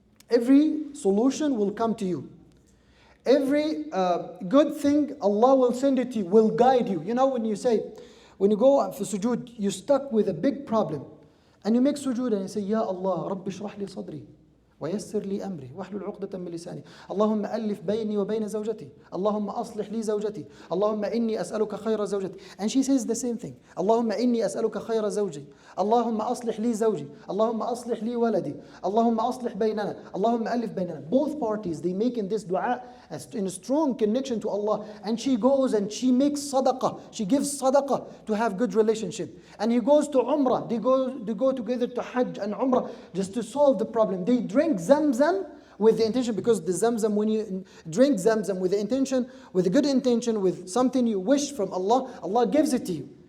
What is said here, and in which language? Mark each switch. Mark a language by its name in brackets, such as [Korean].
[English] Every solution will come to you. Every good thing, Allah will send it to you, will guide you. You know, when you go for sujood, you're stuck with a big problem. And you make sujood and you say, Ya Allah, [Arabic] Rabbi shrah li sadri. ويسر لي أمري واحلل عقدة من لساني اللهم ألف بيني وبين زوجتي اللهم أصلح لي زوجتي اللهم إني أسألك خير زوجتي. [English] And she says the same thing. [Arabic] اللهم إني أسألك خير زوجي اللهم أصلح لي زوجي اللهم أصلح لي ولدي اللهم أصلح بيننا اللهم ألف بيننا. [English] Both parties, they make in this dua in a strong connection to Allah, and she goes and she makes sadaqah, she gives sadaqah to have good relationship. And he goes to Umrah, they go together to Hajj and Umrah just to solve the problem. They drink Zamzam with the intention, because the Zamzam, when you drink Zamzam with the intention, with a good intention, with something you wish from Allah, Allah gives it to you.